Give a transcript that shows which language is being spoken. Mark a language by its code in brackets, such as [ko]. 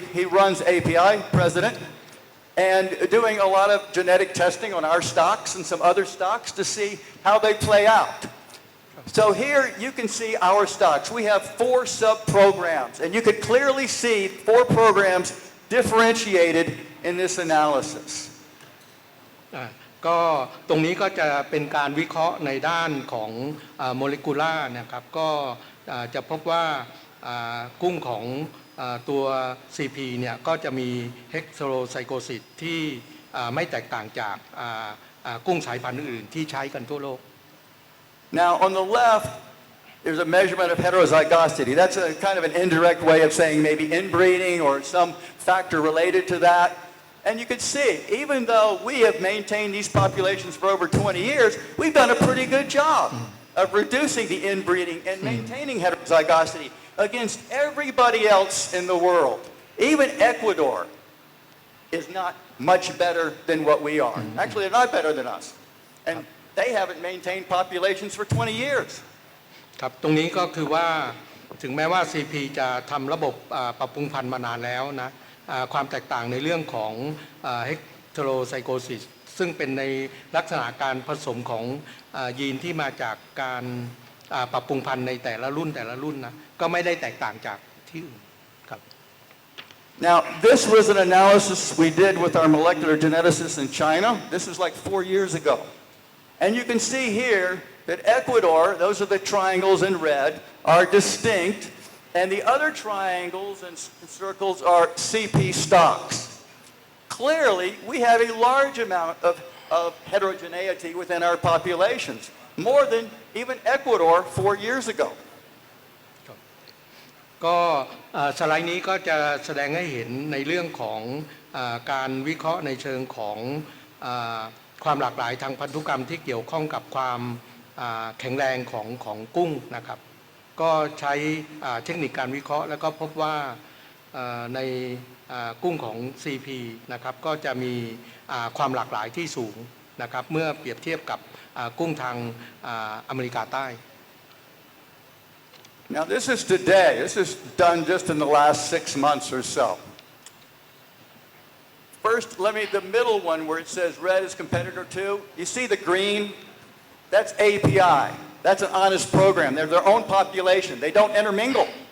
[en] He runs API, president, and doing a lot of genetic testing on our stocks and some other stocks to see how they play out. So here you can see our stocks. We have 4 sub-programs, and you can clearly see 4 programs differentiated in this analysis. [th] ก็ตรงนี้ก็จะเป็นการวิเคราะห์ในด้านของโมเลกุล่านะครับก็จะพบว่ากุ้งของตัว CP เนี่ยก็จะมีเฮกโซไซโกซิสที่ไม่แตกต่างจากกุ้งสายพันธุ์อื่นที่ใช้กันทั่วโลก [en] Now on the left there's a measurement of heterozygosity. That's a kind of an indirect way of saying maybe inbreeding or some factor related to that. And you can see, even though we have maintained these populations for over 20 years, we've done a pretty good job of reducing the inbreeding and maintaining heterozygosity against everybody else in the world. Even Ecuador is not much better than what we are. Actually, they're not better than us. And they haven't maintained populations for 20 years. [th] ครับตรงนี้ก็คือว่าถึงแม้ว่า CP จะทำระบบปรับปรุงพันธุ์มานานแล้วนะความแตกต่างในเรื่องของเฮกเทโรไซโกซิสซึ่งเป็นในลักษณะการผสมของยีนที่มาจากการปรับปรุงพันธุ์ในแต่ละรุ่นนะก็ไม่ได้แตกต่างจากที่อื่นครับ [en] Now this was an analysis we did with our molecular geneticists in China. This was like 4 years ago. And you can see here that Ecuador, those are the triangles in red, are distinct. And the other triangles and circles are CP stocks. Clearly, we have a large amount of heterogeneity within our populations, more than even Ecuador 4 years ago. [th] ก็สไลด์นี้ก็จะแสดงให้เห็นในเรื่องของการวิเคราะห์ในเชิงของความหลากหลายทางพันธุกรรมที่เกี่ยวข้องกับความแข็งแรงของกุ้งนะครับก็ใช้เทคนิคการวิเคราะห์แล้วก็พบว่าในกุ้งของ CP นะครับก็จะมีความหลากหลายที่สูงนะครับเมื่อเปรียบเทียบกับกุ้งทางอเมริกาใต้ [en] Now this is today. This is done just in the last 6 months or so. First, the middle one where it says red is competitor 2. You see the green? That's API. That's an honest program. They're their own population. They don't intermingle.